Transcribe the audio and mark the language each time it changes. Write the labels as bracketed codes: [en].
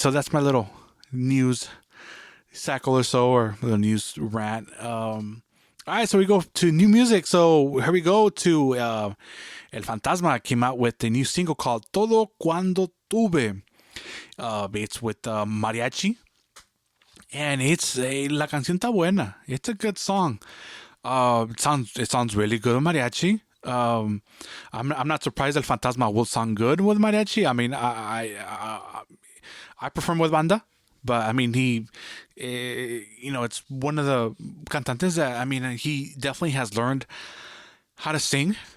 [en] So that's my little news sackle or so, or little news rant. All right, so we go to new music. So here we go to El Fantasma came out with a new single called Todo Cuando Tuve. It's with mariachi. [es] And la canción está buena. [en] It's a good song. It sounds really good with mariachi. I'm not surprised El Fantasma will sound good with mariachi. I mean, I prefer with banda, but I mean, it's one of the cantantes that, I mean, he definitely has learned how to sing.